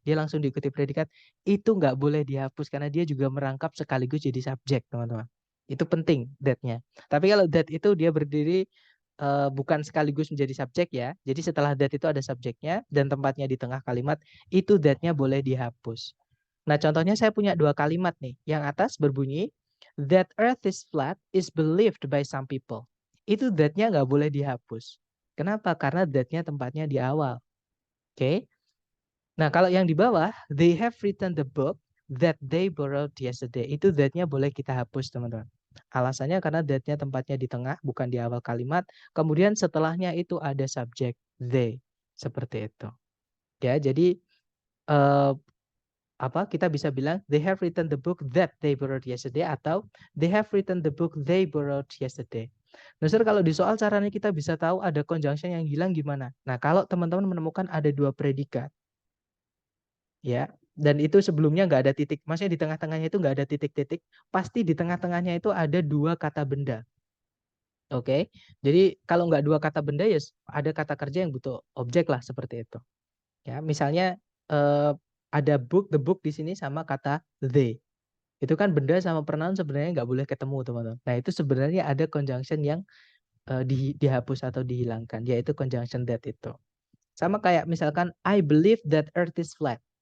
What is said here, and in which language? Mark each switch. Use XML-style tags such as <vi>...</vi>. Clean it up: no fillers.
<id>Dia langsung diikuti predikat. Itu nggak boleh dihapus karena dia juga merangkap sekaligus jadi subjek, teman-teman. Itu penting that-nya. Tapi kalau that itu dia berdiri bukan sekaligus menjadi subjek ya. Jadi setelah that itu ada subjeknya dan tempatnya di tengah kalimat, itu that-nya boleh dihapus. Nah, contohnya saya punya dua kalimat nih. Yang atas berbunyi,</id> <en>that earth is flat is believed by some people.</en> <id>Itu that-nya nggak boleh dihapus. Kenapa? Karena that-nya tempatnya di awal. Oke. Nah, kalau yang di bawah,</id> <en>they have written the book that they borrowed yesterday.</en> <id>Itu that-nya boleh kita hapus, teman-teman. Alasannya karena that-nya tempatnya di tengah, bukan di awal kalimat. Kemudian setelahnya itu ada subjek they. Seperti itu. Ya, jadi kita bisa bilang</id> <en>they have written the book that they borrowed yesterday atau they have written the book they borrowed yesterday.</en> <id>Nah, kalau di soal caranya kita bisa tahu ada conjunction yang hilang gimana. Nah, kalau teman-teman menemukan ada dua predikat, ya, dan itu sebelumnya nggak ada titik, maksudnya di tengah-tengahnya itu nggak ada titik-titik, pasti di tengah-tengahnya itu ada dua kata benda. Oke, jadi kalau nggak dua kata benda ya ada kata kerja yang butuh objek lah seperti itu. Ya, misalnya ada book, the book di sini sama kata they. Itu kan benda sama pronoun sebenarnya nggak boleh ketemu, teman-teman. Nah, itu sebenarnya ada conjunction yang dihapus atau dihilangkan, yaitu conjunction that itu. Sama kayak misalkan</id> <en>I believe that earth is flat.</en>